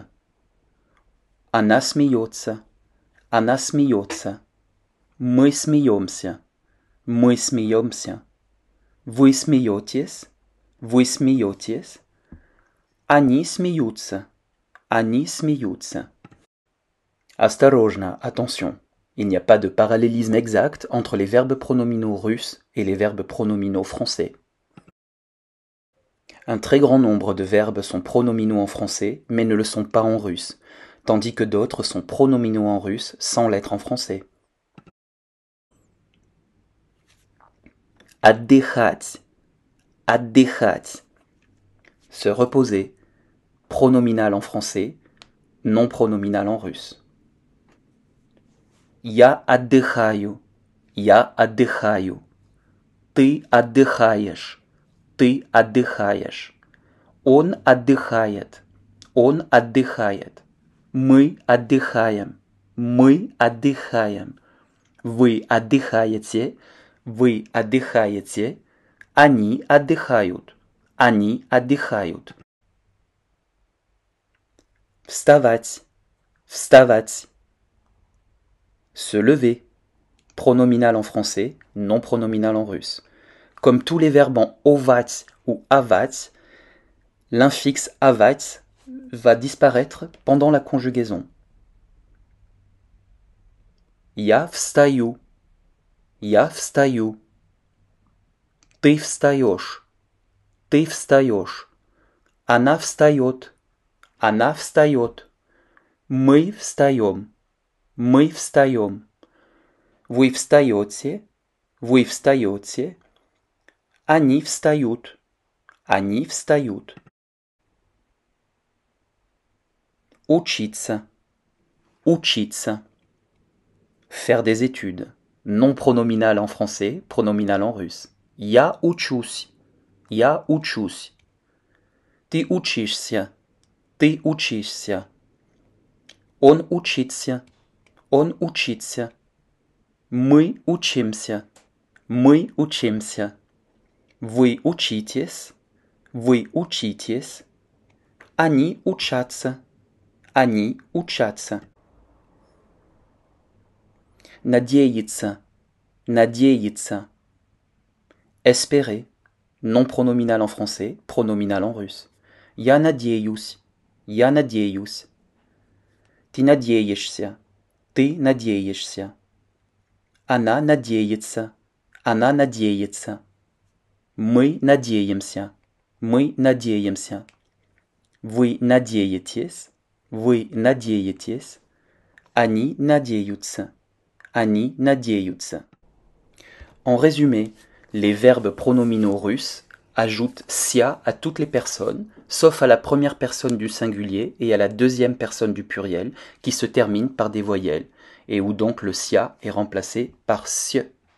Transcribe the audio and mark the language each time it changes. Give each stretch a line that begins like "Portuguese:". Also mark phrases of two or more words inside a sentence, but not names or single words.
Russian: Она смеется, она смеется. Мы смеемся, мы смеемся. Вы смеетесь, вы смеетесь. Они смеются, они смеются. Осторожно,
French: attention. Il n'y a pas de parallélisme exact entre les verbes pronominaux russes et les verbes pronominaux français. Un très grand nombre de verbes sont pronominaux en français, mais ne le sont pas en russe, tandis que d'autres sont pronominaux en russe sans l'être en français.
Russian: Отдыхать, отдыхать.
French: Se reposer, pronominal en français, non pronominal en russe.
Russian: Я отдыхаю, я отдыхаю. Ты отдыхаешь, ты отдыхаешь. Он отдыхает, он отдыхает. Мы отдыхаем, мы отдыхаем. Вы отдыхаете, вы отдыхаете. Они отдыхают, они отдыхают. Вставать, вставать.
French: Se lever, pronominal en français, non pronominal en russe. Comme tous les verbes en ovat ou avat, l'infixe avat va disparaître pendant la conjugaison.
Russian: Я встаю, я встаю. Ты встаешь, ты встаешь. Она встает, она встает. Мы встаем, мы встаем. Вы встаете, вы встаете. Они встают, они встают. Учиться, учиться.
French: Faire des études. Non pronominal en français, pronominal en russe.
Russian: Я учусь, я учусь. Ты учишься, ты учишься. Он учится, он учится. Мы учимся, мы учимся. Вы учитесь, вы учитесь. Они учатся, они учатся. Надеяться, надеяться.
French: Espérer, non pronominal en français, pronominal en russe.
Russian: Я надеюсь, я надеюсь. Ты надеешься, Ты надеешься. Она надеется. Она надеется. Мы надеемся. Мы надеемся. Вы надеетесь. Вы надеетесь. Они надеются. Они надеются.
French: En résumé, les verbes pronominaux russes ajoutent sia à toutes les personnes, sauf à la première personne du singulier et à la deuxième personne du pluriel, qui se terminent par des voyelles, et où donc le sia est remplacé par sie.